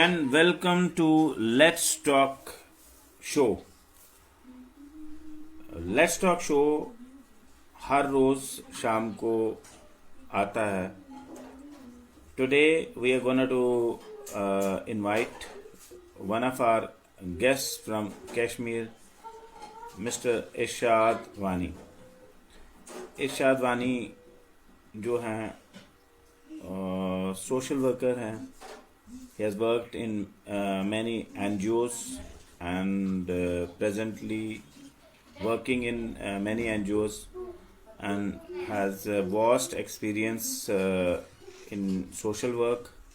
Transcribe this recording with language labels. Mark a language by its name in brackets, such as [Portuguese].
[English] welcome to Let's Talk Show. [Hindi] Let's Talk Show हर रोज शाम को आता है. [English] Today we are gonna to invite one of our guests from Kashmir, Mr. Irshad Wani. [Hindi] इरशाद वानी जो हैं social worker हैं. [English] He has worked in many NGOs and presently working in many NGOs and has vast experience in social work.